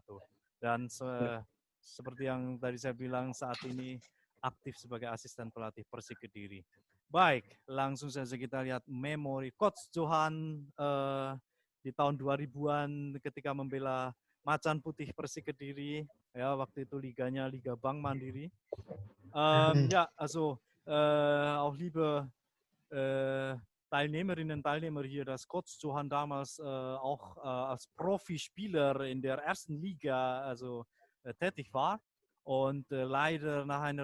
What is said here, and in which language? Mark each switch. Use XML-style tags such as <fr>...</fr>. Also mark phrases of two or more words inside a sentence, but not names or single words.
<id>Dan seperti yang tadi saya bilang, saat ini aktif sebagai asisten pelatih Persik Kediri. Baik, langsung saja kita lihat memori Coach Johan di tahun 2000-an ketika membela Macan Putih Persik Kediri, ya, waktu itu liganya Liga Bank Mandiri.</id> <de>Ja, also auch liebe Teilnehmerinnen und Teilnehmer hier, dass Coach Johan damals auch als Profispieler in der ersten Liga tätig war und leider nach einer</de>